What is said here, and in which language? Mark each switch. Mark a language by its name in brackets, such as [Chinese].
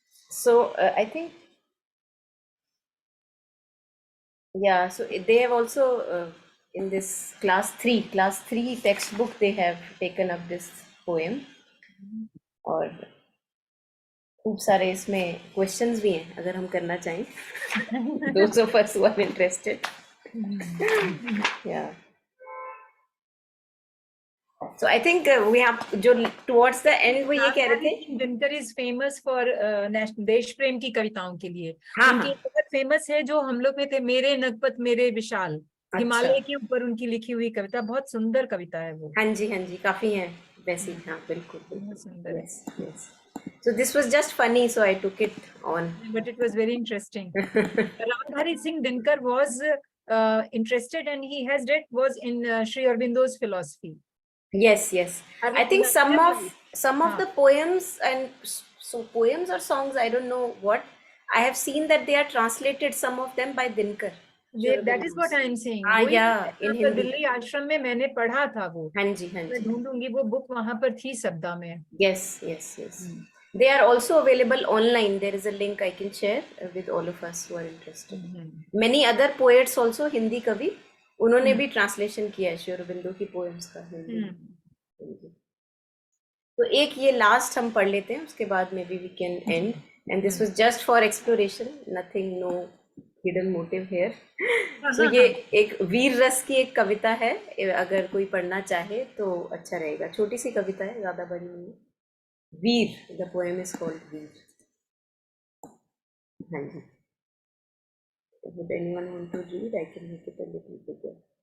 [English] So I think, yeah, so they have also in this class 3 textbook they have taken up this poem, [Hindi] और खूब सारे इसमें questions भी हैं अगर हम करना चाहें। [English] Those of us who are interested. Yeah. So I think we have जो towards the end [Hindi] वो ये कह रहे थे। दिनकर [English] is famous for [Hindi] देश प्रेम की कविताओं के लिए। हाँ, उनकी हाँ। बहुत फेमस है जो हम लोग में थे, मेरे नगपत मेरे विशाल। हिमालय के ऊपर उनकी लिखी हुई कविता, बहुत सुंदर कविता है वो। हाँ जी, हाँ जी, काफी हैं वैसी। हाँ, बिल्कुल बहुत सुंदर है। [English] yes, yes. So this was just funny, so I took it on. But it was very interesting. Ramdhari Singh Dinkar was interested, and he has read was in Sri Aurobindo's philosophy. Yes, yes. I think some of the poems and so poems or songs, I don't know what, I have seen that they are translated, some of them, by Dinkar. That is what I am saying. Yeah, in Hindi. [Hindi] Delhi आश्रम में मैंने पढ़ा था वो। हाँ जी, हाँ मैं जी। ढूंढूंगी, वो बुक वहां पर थी सबदा में। [English] Yes, yes, yes. They are also available online. There is a link I can share with all of us who are interested. Many other poets also, [Hindi] Hindi कवि, उन्होंने भी translation किया है श्री अरबिंदो की poems का हिंदी। तो एक ये लास्ट हम पढ़ लेते हैं, उसके बाद [English] मे be we can end. And this was just for exploration, nothing, no hidden motive here. [Hindi] सो ये एक वीर रस की एक कविता है, अगर कोई पढ़ना चाहे तो अच्छा रहेगा। छोटी सी कविता है, ज्यादा बड़ी नहीं है। [English] Veer, the poem is called Veer. [Hindi] हाँ जी, [English] would anyone want to read? I can make it a little bigger.